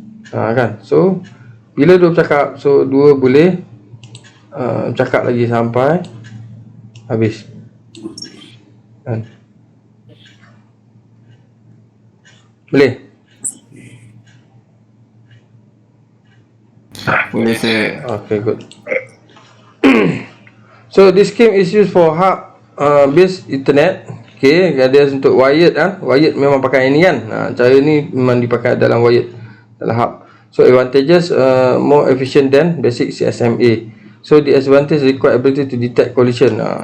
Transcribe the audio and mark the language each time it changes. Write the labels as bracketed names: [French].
[Malay] Kan? So bila 2 bercakap, so 2 boleh bercakap lagi sampai habis. Kan? Boleh? Boleh saya. [English] Okay, good. So this scheme is used for hub based internet. [Malay] Okay, ada untuk wired kan. Wired memang pakai ini kan. Cara ni memang dipakai dalam wired, dalam hub. [English] So advantages, more efficient than basic CSMA. So the disadvantage, require ability to detect collision.